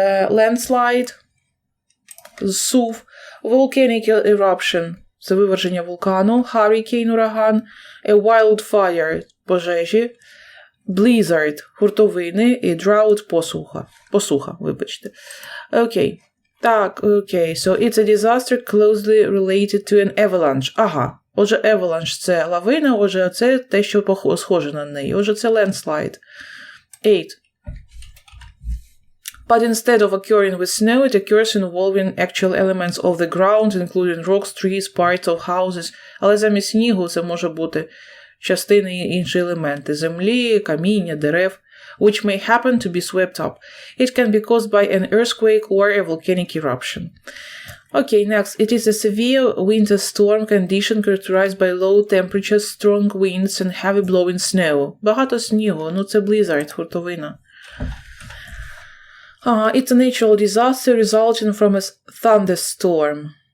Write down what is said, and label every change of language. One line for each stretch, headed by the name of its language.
Ukrainian: Landslide, сув, volcanic eruption – це виверження вулкану, hurricane – ураган, a wildfire – пожежі, blizzard – хуртовини і drought – посуха, вибачте. Окей. Так, окей.
English: So, it's a disaster closely related to an avalanche. Ага.
Ukrainian: Отже, avalanche – це лавина, отже, це те, що схоже на неї. Отже, це landslide. 8.
English: But instead of occurring with snow, it occurs involving actual elements of the ground, including rocks, trees, parts of houses.
Ukrainian: Але замість снігу це може бути частини і інші елементи землі, каміння, дерев,
English: which may happen to be swept up. It can be caused by an earthquake or a volcanic eruption. Okay, next. It is a severe winter storm condition characterized by low temperatures, strong winds and heavy blowing snow.
Ukrainian: Багато снігу, ну це blizzard, хуртовина.
English: It's a natural disaster resulting from a thunderstorm.